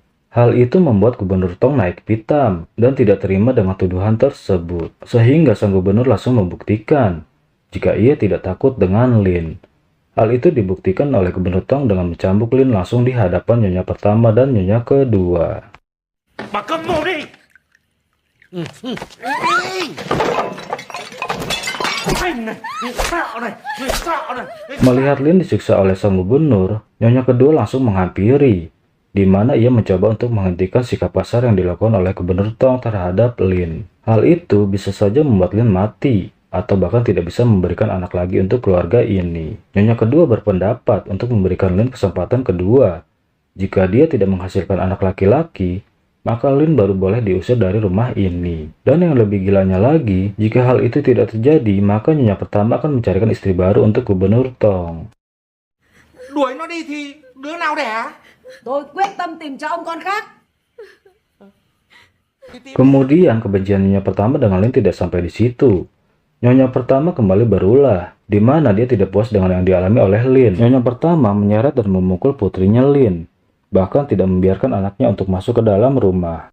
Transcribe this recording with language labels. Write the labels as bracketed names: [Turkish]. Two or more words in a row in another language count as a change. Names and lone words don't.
[Indonesian] Hal itu membuat Gubernur Tong naik pitam dan tidak terima dengan tuduhan tersebut, sehingga sang gubernur langsung membuktikan jika ia tidak takut dengan Lin. Hal itu dibuktikan oleh Gubernur Tong dengan mencambuk Lin langsung di hadapan nyonya pertama dan nyonya kedua. [Vietnamese] Bà câm mồm đi. [Indonesian] Melihat Lin disiksa oleh sang gubernur, nyonya kedua langsung menghampiri, di mana ia mencoba untuk menghentikan sikap kasar yang dilakukan oleh Gubernur Tong terhadap Lin. Hal itu bisa saja membuat Lin mati, atau bahkan tidak bisa memberikan anak lagi untuk keluarga ini. Nyonya kedua berpendapat untuk memberikan Lin kesempatan kedua. Jika dia tidak menghasilkan anak laki-laki, maka Lin baru boleh diusir dari rumah ini. Dan yang lebih gilanya lagi, jika hal itu tidak terjadi, maka nyonya pertama akan mencarikan istri baru untuk Gubernur Tong. [Vietnamese] Đuổi nó đi thì đứa nào đẻ? Tôi quyết tâm tìm cho ông con khác. [Indonesian] Kemudian kebencian nyonya pertama dengan Lin tidak sampai di situ. Nyonya pertama kembali berulah, di mana dia tidak puas dengan yang dialami oleh Lin. Nyonya pertama menyeret dan memukul putrinya Lin, bahkan tidak membiarkan anaknya untuk masuk ke dalam rumah.